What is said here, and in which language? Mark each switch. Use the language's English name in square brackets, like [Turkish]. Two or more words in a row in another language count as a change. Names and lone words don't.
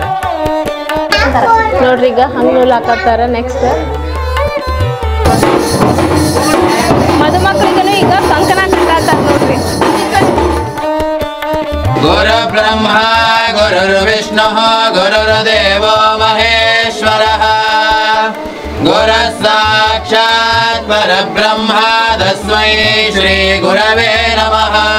[Kannada] ನೋಡ್ರಿ ಈಗ ಹಂಗ್ ಹಾಕತ್ತಾರ ನೆಕ್ಸ್ಟ್ ಮದುಮಕ್ಕಳಿಗೂ ಈಗ ಕಂಕಣ ಕಟ್ಟಾತಾರ ನೋಡ್ರಿ [Sanskrit] ಗುರು ಬ್ರಹ್ಮ ಗುರುರ್ವಿಷ್ಣು ಗುರುರ್ದೇವೋ ಮಹೇಶ್ವರಃ ಗುರು ಸಾಕ್ಷಾತ್ ಪರಬ್ರಹ್ಮ ತಸ್ಮೈ ಶ್ರೀ ಗುರವೇ ನಮಃ